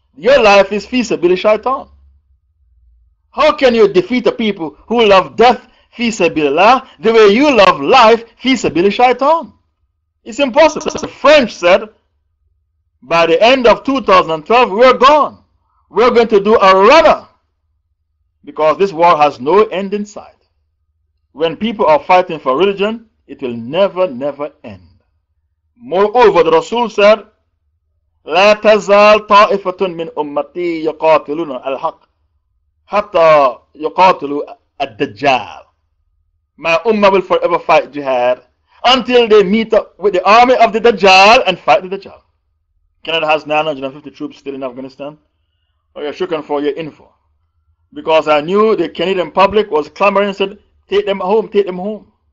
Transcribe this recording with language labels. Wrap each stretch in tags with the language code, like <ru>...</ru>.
<en>Your life is fi sabili shaitan. How can you defeat a people who love death, fi sabilillah, the way you love life, fi sabili shaitan? It's impossible. The French said, by the end of 2012, we're gone. We're going to do a runner. Because this war has no end in sight. When people are fighting for religion, it will never, never end. Moreover, the Rasul said,</en> <ar>لا تزال طائفة من أمتي يقاتلون الحق حتى يقاتلوا الدجال.</ar> <en>My ummah will forever fight jihad until they meet up with the army of the Dajjal and fight the Dajjal. Canada has 950 troops still in Afghanistan. Oh, you're shooking for your info. Because I knew the Canadian public was clamoring and said, take them home, take them home.</en>